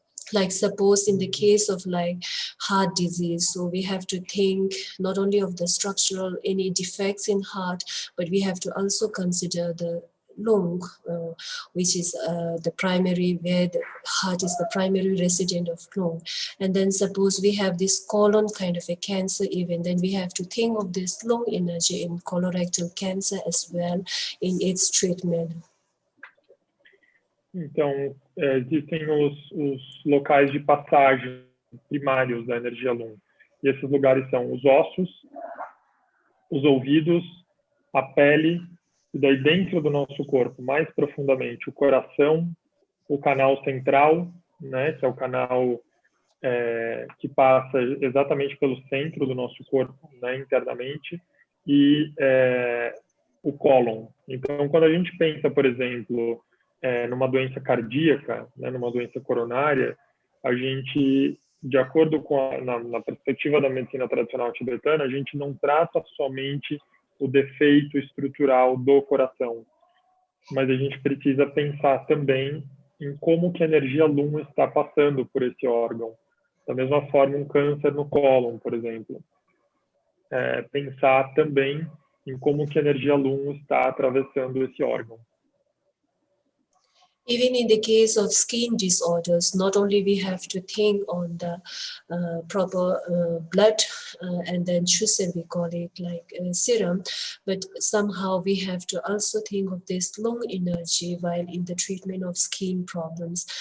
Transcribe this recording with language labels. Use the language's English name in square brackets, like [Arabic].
[English] Like suppose in the case of like heart disease, so we have to think not only of the structural, any defects in heart, but we have to also consider the lung, which is the primary, where the heart is the primary resident of lung. And then suppose we have this colon kind of a cancer event, then we have to think of this lung energy in colorectal cancer as well in its treatment. [Portuguese] Então, existem os locais de passagem primários da energia Lung. E esses lugares são os ossos, os ouvidos, a pele, e daí dentro do nosso corpo, mais profundamente, o coração, o canal central, né, que é o canal que passa exatamente pelo centro do nosso corpo, né, internamente, e o cólon. Então, quando a gente pensa, por exemplo, numa doença cardíaca, né, numa doença coronária, a gente, de acordo com na perspectiva da medicina tradicional tibetana, a gente não trata somente o defeito estrutural do coração, mas a gente precisa pensar também em como que a energia Lung está passando por esse órgão. Da mesma forma, um câncer no cólon, por exemplo. Pensar também em como que a energia Lung está atravessando esse órgão. [English] Even in the case of skin disorders, not only we have to think on the proper blood and then chusel, we call it like serum, but somehow we have to also think of this lung energy while in the treatment of skin problems.